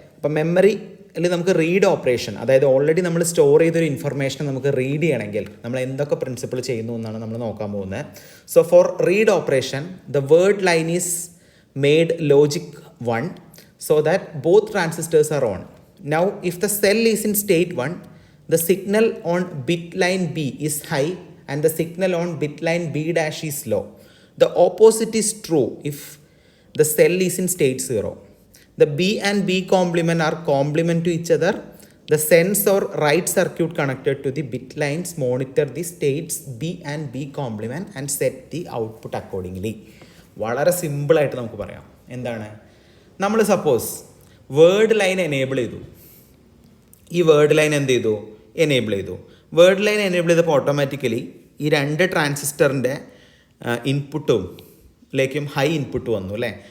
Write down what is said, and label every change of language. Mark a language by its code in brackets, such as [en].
[ml] അപ്പം മെമ്മറിയിൽ നമുക്ക് റീഡ് ഓപ്പറേഷൻ, അതായത് ഓൾറെഡി നമ്മൾ സ്റ്റോർ ചെയ്തൊരു ഇൻഫർമേഷൻ നമുക്ക് റീഡ് ചെയ്യണമെങ്കിൽ നമ്മൾ എന്തൊക്കെ പ്രിൻസിപ്പിൾ ചെയ്യുന്നു എന്നാണ് നമ്മൾ നോക്കാൻ പോകുന്നത്. [en] So for read operation the word line is made logic 1 so that both transistors are on. Now if the cell is in state 1, the signal on bit line B is high and the signal on bit line B dash is low. The opposite is true if the cell is in state 0. The B and B complement are complement to each other. The sense or write circuit connected to the bit lines monitor the states B and B complement and set the output accordingly. [ml] വളരെ സിമ്പിളായിട്ട് നമുക്ക് പറയാം. എന്താണ്? നമ്മൾ suppose word line enable ചെയ്തു. ഈ word line എന്ത് ചെയ്തു? എനേബിൾ ചെയ്തു. വേർഡ് ലൈൻ എനേബിൾ ചെയ്തപ്പോൾ ഓട്ടോമാറ്റിക്കലി ഈ 2 ട്രാൻസിസ്റ്ററിൻ്റെ ഇൻപുട്ടിലേക്കും ഹൈ ഇൻപുട്ട് വന്നു അല്ലേ?